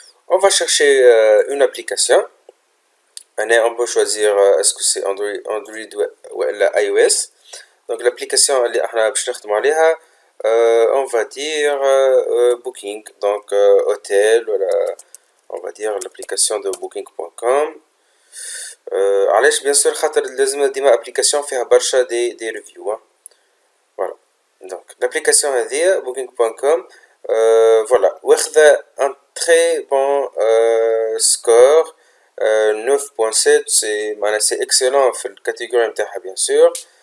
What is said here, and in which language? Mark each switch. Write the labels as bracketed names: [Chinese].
[French] on va chercher une application. On peut choisir est-ce que c'est Android ou iOS. Donc l'application [Arabic] اللي احنا باش نخدموا عليها [French] on va dire Booking, donc hôtel, voilà. On va dire l'application de booking.com. [Arabic] علاش [French] bien sûr [Arabic] خاطر لازم ديما application فيها برشا des reviews. [French] Voilà. Donc l'application هذه booking.com voilà [Arabic] واخذة [French] un très bon score 9.7. c'est excellent [Arabic] في الكاتيجوري نتاعها [French] bien sûr.